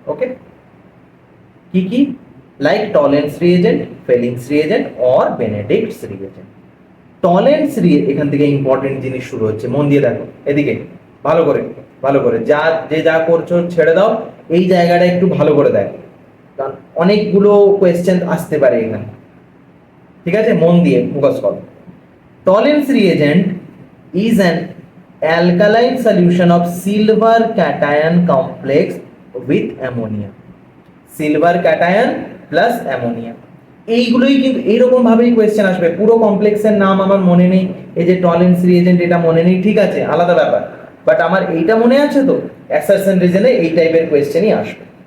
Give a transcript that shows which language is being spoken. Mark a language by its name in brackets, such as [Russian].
[Bangla] ওকে, কি কি? Like Tollens reagent, ফেলিংস reagent or বেনেডিক্টস reagent. Tollens এখান থেকে ইম্পর্টেন্ট জিনিস শুরু হচ্ছে, মন দিয়ে দেখো এদিকে, ভালো করে ভালো করে, যা করছো ছেড়ে দাও, এই জায়গাটা একটু ভালো করে দেখো, কারণ অনেকগুলো কোয়েশ্চেন আসতে পারে এখানে, ঠিক আছে? মন দিয়ে ফোকাস করো। [English] Tollens reagent is an alkaline solution of silver cation complex with ammonia, silver cation plus ammonia. [Bangla] এইগুলোই কিন্তু এইরকম ভাবেই কোয়েশ্চেন আসবে। পুরো কমপ্লেক্সের নাম আমার মনে নেই, এই যে টলেন্স রিএজেন্ট এটা মনে নেই, ঠিক আছে, আলাদা ব্যাপার, বাট আমার এইটা মনে আছে তো, অ্যাসারশন রিজনে এই টাইপের কোয়েশ্চেনই আসবে।